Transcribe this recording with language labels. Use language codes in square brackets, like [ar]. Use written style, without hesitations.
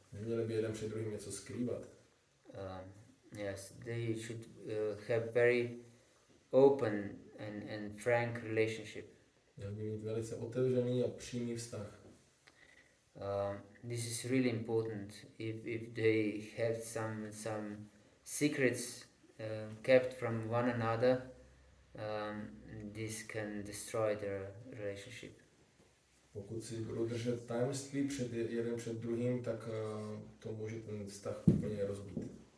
[cs] Neměli by jeden před druhým něco skrývat. [en] Yes, they should have very open and frank relationship. [cs] Měli by mít velice otevřený a přímý vztah. [en] This is really important. If they have some secrets kept from one another, this can destroy their relationship. [cs] Pokud si budou držet tajemství jeden před druhým, tak to může ten vztah úplně rozbít.